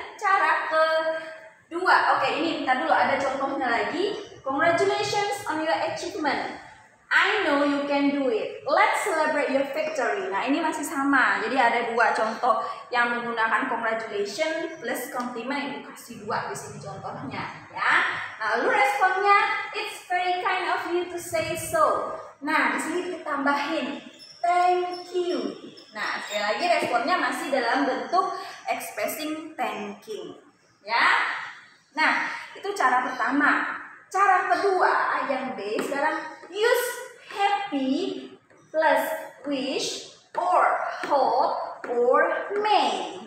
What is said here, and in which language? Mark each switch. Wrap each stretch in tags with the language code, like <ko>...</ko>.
<id>Cara kedua, oke ini kita dulu ada contohnya lagi.</id> <en>Congratulations on your achievement. I know you can do it. Let's celebrate your victory.</en> <id>Nah ini masih sama. Jadi ada dua contoh yang menggunakan congratulations plus compliment. Itu kasih dua di sini contohnya, ya. Lalu responnya,</id> <en>it's very kind of you to say so.</en> <id>Nah di sini ditambahin</id> <en>thank you.</en> <id>Nah sekali lagi responnya masih dalam bentuk expressing thanking, ya. Nah itu cara pertama. Cara kedua yang B sekarang,</id> <en>use happy plus wish or hope or may.</en>